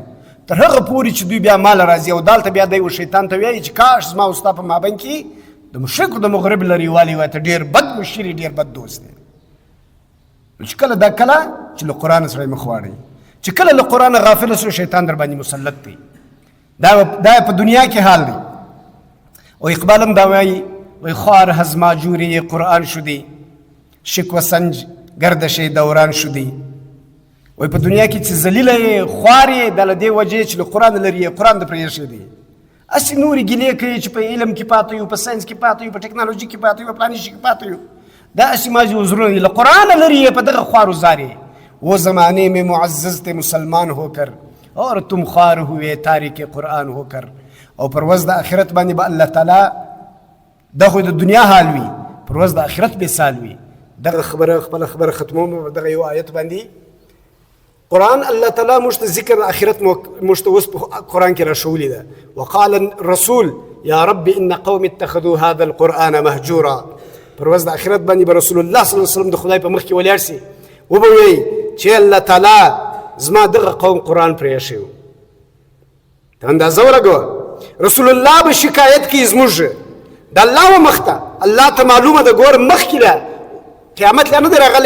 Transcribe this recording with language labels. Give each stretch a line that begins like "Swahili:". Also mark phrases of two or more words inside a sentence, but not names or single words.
Pashto: تر هغه پورې چې دوی بیا مال راځي او دالته بیا دی و شیطان ته وایي چې کاش زما او ستا په مابین کې د مشرق او د مغرب لرېوالی وای، ته ډېر بد مشر یې، ډېر بد دوست دی. چې کله دا کله چې له قرآن سره مخ واړئ، چې کله له قرآن غافل سو، شیطان در باندې مسلط دی. دا په دنیا کې حال دی. او اقبال هم دا وایي
Persian: خوار هزما جوری قرآن شدی، شکوه سنج گردش دوران شدی.
Pashto: وای په دنیا کې چې ذلیله یې، خوار یې، د له دې وجې چې له قرآن لرې یې، قرآن د پرېښی دی. هسې نورې ګیلې کوي چې په علم کې پاته یو، په ساینس کې پاته یو، په ټکنالوژي کې پاته یو، په فلاني شي کې پاته یو. دا هسې مازې عذرونه دي، له قرآن لرې یې، په دغه خوارو زار یې.
Urdu: وہ زمانے میں معزز تھے مسلمان ہو کر، اور تم خوار ہوئے تارک قرآن ہو کر.
Pashto: او پر ورځ د آخرت باندې به الله تعالی دا خو د دنیا حال وي، پر ورځ د آخرت مثال وي. دغه خبره خپله خبره ختموم دغه یو آیت باندې. قرآن الله تعالی موږ ته ذکر آخرت موږ ته اوس په قرآن کې راښولې ده.
Arabic: وقال الرسول یا رب ان قوم اتخذوا هذا القرآن مهجورا.
Pashto: پر ورځ د آخرت باندې به رسول الله
Arabic: صلی الله علیه وسلم
Pashto: د خدای په مخ کې ولاړ سي، وبه وایي چې الله تعالی زما دغه قوم قرآن پرېښی و. ته اندازه ولګوه، رسول الله به شکایت کوي زموږ د الله و مخ ته. الله ته معلومه ده، ګوره مخکې ده، قیامت لا نه دی راغلی.